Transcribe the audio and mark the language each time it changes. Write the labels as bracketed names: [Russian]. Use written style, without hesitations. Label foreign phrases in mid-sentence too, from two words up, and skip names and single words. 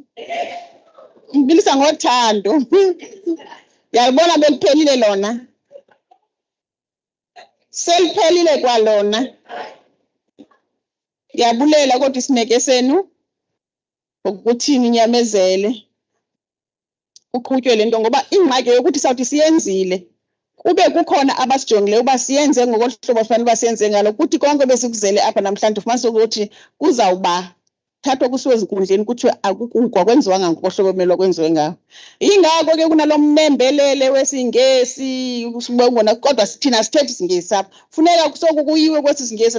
[Xhosa] Ngilisa ngothando. Yayibona beliphelile lona. Seliphelile kwalona. Yabulela kodwa isineke senu ukuthi ninyamezele uqhutywe lento ngoba ingxaki yokuthi sawuthi siyenzile kube kukhona abasijongileyo uba siyenze ngokohlobo fanele uba siyenze ngalo kuthi konke besikuzele apha namhlanje ufumanise ukuthi kuzawuba thathwa kusiwe ezinkundleni kuthiwe akwenziwanga ngokohlobo ekumele kwenziwe ngawo. Yingako ke kunalo mnembelele wesingesi usibongona kodwa thina sithethi isingesi apha funeka kusokuyiwe kwesi singesi